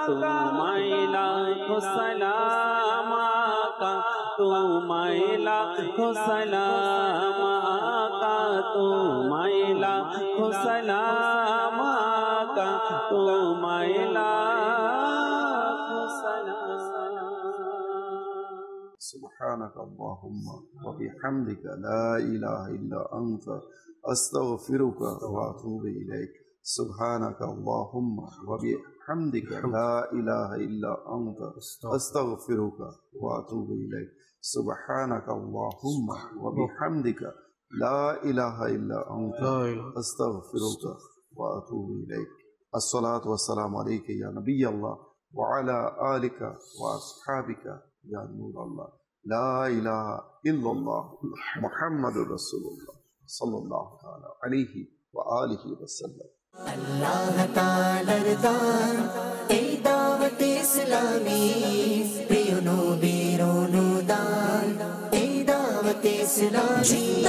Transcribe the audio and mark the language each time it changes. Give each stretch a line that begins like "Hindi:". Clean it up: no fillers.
Bangla: তোমায় লাখো সালাম আকা তোমায় লাখো সালাম আকা তোমায় লাখো সালাম আকা তোমায় লাখো সালাম
Arabic: سبحانك اللهم وبحمدك لا إله إلا أنت أستغفرك وأتوب إليك سبحانك اللهم وبحمدك لا إله إلا أنت أستغفرك وأتوب إليك سبحانك اللهم وبحمدك لا إله إلا أنت أستغفرك وأتوب إليك الصلاة والسلام عليك يا نبي الله وعلى آلك وأصحابك يا نور الله لا إله إلا الله محمد رسول الله صلى الله عليه وآله وسلم
Bangla: আল্লাহ তাআলার দান এই দাওয়াত ইসলামী প্রিয় নবীর অনুদান এই দাওয়াত ইসলামী